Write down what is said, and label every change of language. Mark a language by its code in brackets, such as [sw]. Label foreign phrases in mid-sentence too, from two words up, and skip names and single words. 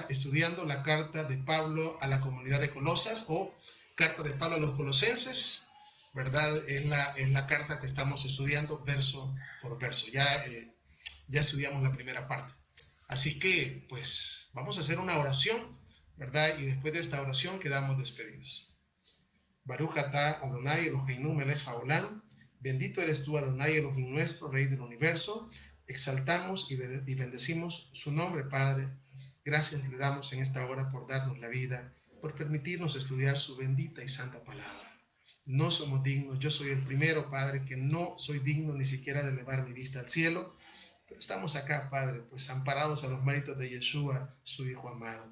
[es] Estudiando la carta de Pablo a la comunidad de Colosas, o carta de Pablo a los colosenses, ¿verdad? Es la carta que estamos estudiando verso por verso. Ya estudiamos la primera parte. Así que, pues, vamos a hacer una oración, ¿verdad? Y después de esta oración quedamos despedidos. [he] ברוך אתה אדוני אלוהינו מלך העולם, [es] bendito eres tú Adonai Elohim nuestro, Rey del universo. Exaltamos y bendecimos su nombre, Padre. Gracias le damos en esta hora por darnos la vida, por permitirnos estudiar su bendita y santa palabra. No somos dignos, yo soy el primero, Padre, que no soy digno ni siquiera de elevar mi vista al cielo, pero estamos acá, Padre, pues amparados a los méritos de Yeshua, su Hijo amado.